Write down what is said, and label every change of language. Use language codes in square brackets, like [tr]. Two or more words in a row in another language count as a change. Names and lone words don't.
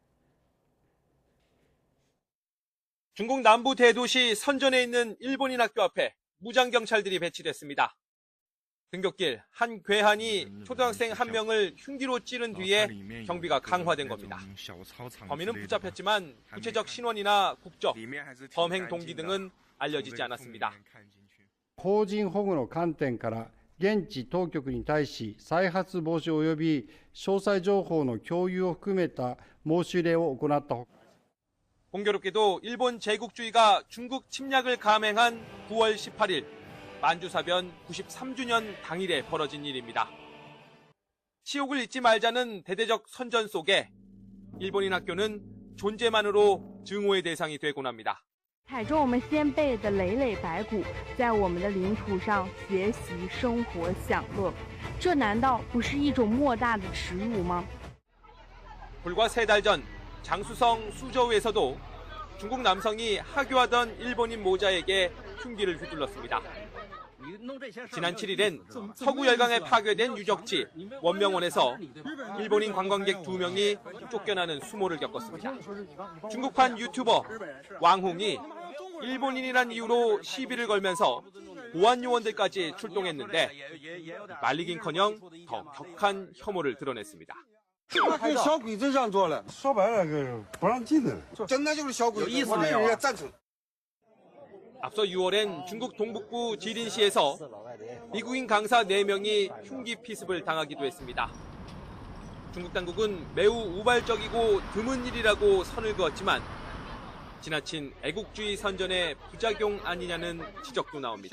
[ko] 중국 남부 대도시 선전에 있는 일본인 학교 앞에 무장경찰들이 배치됐습니다. 등굣길 한 괴한이 초등학생 한 명을 흉기로 찌른 뒤에 경비가 강화된 겁니다. 범인은 붙잡혔지만 구체적 신원이나 국적, 범행 동기 등은 알려지지 않았습니다. [ja] 邦人保護の観点から現地当局に対し再発防止及び詳細情報の共有を含めた申し入れを行ったほか [ko] 공교롭게도 일본 제국주의가 중국 침략을 감행한 9월 18일 만주사변 93주년 당일에 벌어진 일입니다. 치욕을 잊지 말자는 대대적 선전 속에 일본인 학교는 존재만으로 증오의 대상이 되곤 합니다. [zh] 踩着我们先辈的累累白骨，在我们的领土上学习、生活、享乐，这难道不是一种莫大的耻辱吗？ [ko] 불과 3달 전 장수성 수저우에서도 중국 남성이 하교하던 일본인 모자에게 흉기를 휘둘렀습니다. 지난 7일엔 서구 열강에 파괴된 유적지 원명원에서 일본인 관광객 2명이 쫓겨나는 수모를 겪었습니다. 중국판 유튜버 왕홍이 일본인이란 이유로 시비를 걸면서 보안 요원들까지 출동했는데 말리긴커녕 더 격한 혐오를 드러냈습니다. [zh] 跟小鬼子一样做了，说白了就是不让进的，真的就是小鬼子，我们人家赞成。 [ko] 앞서 6월엔 중국 동북부 지린시에서 미국인 강사 4명이 흉기 피습을 당하기도 했습니다. 중국 당국은 매우 우발적이고 드문 일이라고 선을 그었지만 지나친 애국주의 선전의 부작용 아니냐는 지적도 나옵니다.